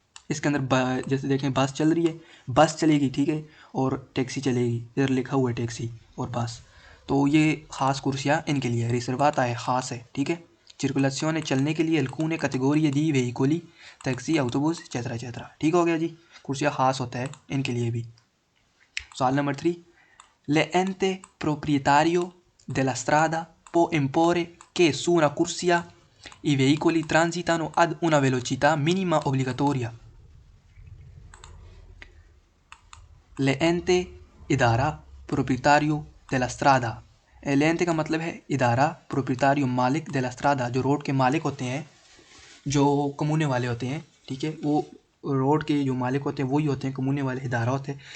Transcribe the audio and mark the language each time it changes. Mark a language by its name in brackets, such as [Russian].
[Hindi] इसके अंदर जैसे देखें बस चल रही है, बस चलेगी, ठीक है, और टैक्सी चलेगी, इधर लिखा हुआ है टैक्सी और बस। तो ये ख़ास कुर्सियाँ इनके लिए है, रिजर्वाता है, ख़ास है, ठीक है। [Italian] circolazione [Hindi] चलने के लिए, [Italian] alcune categorie di veicoli [Hindi] taxi autobus चेतरा चेतरा, ठीक हो गया जी। कुर्सियाँ ख़ास होता है इनके लिए भी। सवाल number 3, [Italian] l'ente proprietario della strada può imporre che su una corsia i veicoli transitano ad una velocità minima obbligatoria। l'ente [Hindi] इदारा [Italian] proprietario della strada, [Hindi] l'ente का मतलब है इदारा, proprietario मालिक, della strada जो रोड के मालिक होते हैं, जो कमूने वाले होते हैं, ठीक है, वो रोड के जो मालिक होते हैं वही होते हैं, कमूने वाले इदारा होते हैं।